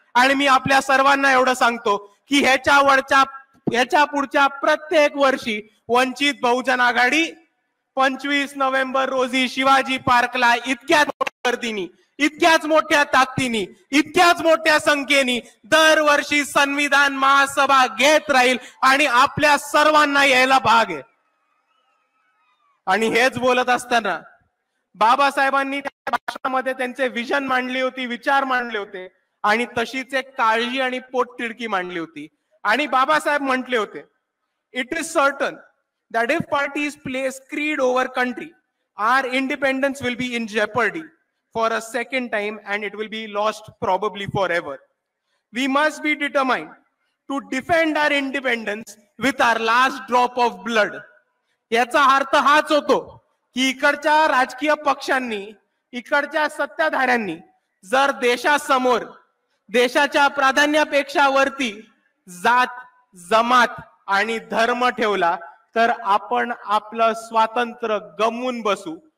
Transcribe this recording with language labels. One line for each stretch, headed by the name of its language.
Marathi: आणि मी आपल्या सर्वांना एवढं सांगतो की ह्याच्या पुढच्या प्रत्येक वर्षी वंचित बहुजन आघाडी 25 नोव्हेंबर रोजी शिवाजी पार्कला इतक्याच मोठ्या गर्दीनी, इतक्याच मोठ्या ताकदीनी, इतक्याच मोठ्या संख्येने दरवर्षी संविधान महासभा घेत राहील आणि आपल्या सर्वांना यायला भाग आहे. आणि हेच बोलत असताना बाबासाहेबांनी त्या भाषणामध्ये त्यांचे विजन मांडली होती, विचार मांडले होते आणि तशीच एक काळजी आणि पोटतिडकी मांडली होती. आणि बाबासाहेब म्हटले होते,
English: It is certain that if parties place creed over country, our independence will be in jeopardy for a second time and it will be lost probably forever. We must be determined to defend our independence with our last drop of blood.
Marathi: याचा अर्थ हाच होतो की इकडच्या राजकीय पक्षांनी, इकडच्या सत्ताधाऱ्यांनी जर देशासमोर देशाच्या प्राधान्यापेक्षा वरती जात, जमात आणि धर्म ठेवला तर आपण आपलं स्वातंत्र्य गमवून बसू.